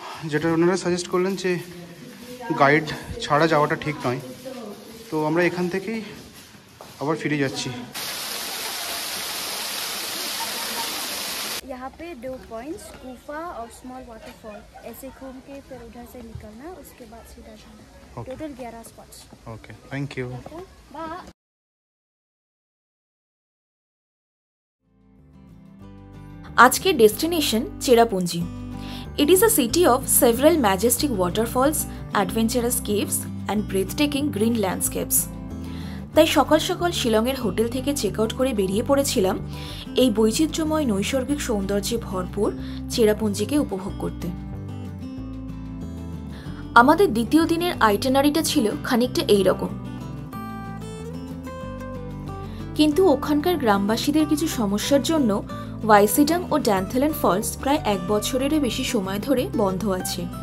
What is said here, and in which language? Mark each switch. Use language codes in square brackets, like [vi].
[bn] যেটা ওনারা সাজেস্ট করলেন যে গাইড ছাড়া যাওয়াটা ঠিক নয়, তো আমরা এখান থেকেই আবার ফিরে যাচ্ছি। [hi] यहाँ पे 2 पॉइंट्स, गुफा और स्मॉल वाटरफॉल, ऐसे घूम के फिर उधर से निकलना, उसके बाद सीधा जाना। Total 11 spots. [en] Okay, thank you. Bye. [bn] আজকের destination Cherrapunji. [en] It is a city of several majestic waterfalls, adventurous caves and breathtaking green landscapes. [bn] তাই সকাল সকাল শিলংয়ের হোটেল থেকে চেক আউট করে বেরিয়ে পড়েছিলাম এই বৈচিত্র্যময় নৈসর্গিক সৌন্দর্যে ভরপুর চেরাপুঞ্জিকে উপভোগ করতে। আমাদের দ্বিতীয় দিনের আইটেনারিটা ছিল খানিকটা এইরকম, কিন্তু ওখানকার গ্রামবাসীদের কিছু সমস্যার জন্য ওয়াইসিডাং ও ড্যানথেলেন ফলস প্রায় 1 বছরেরও বেশি সময় ধরে বন্ধ আছে।